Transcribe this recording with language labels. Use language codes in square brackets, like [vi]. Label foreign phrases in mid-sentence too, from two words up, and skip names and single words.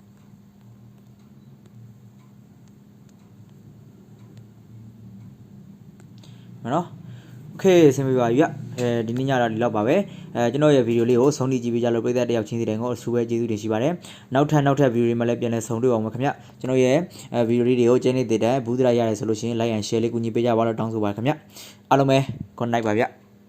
[my] မနော်โอเคဆင်ပြပါပြီဗျဒီနေ့ညတော့ဒီလောက်ပါပဲကျွန်တော်ရဲ့ဗီဒီယိုလေးကိုဆုံးဖြတ်ကြည့်ပေးကြလို့ပရိသတ်တယောက်ချင်းစီတိုင်းကိုအထူးပဲကျေးဇူးတင်ရှိပါတယ်နောက်ထပ်ဗီဒီယိုတွေမှာလည်းပြန်လည်ဆုံတွေ့အောင်ပါခင်ဗျကျွန်တော်ရဲ့ဗီဒီယိုလေးတွေကိုကျင်းနေတဲ့ဘူးဒရာရတယ်ဆိုလို့ရှိရင် [en] like and share [my] လေးကူညီပေးကြပါလို့တောင်းဆိုပါခင်ဗျအားလုံးပဲ [en] good night [my] ပါဗျ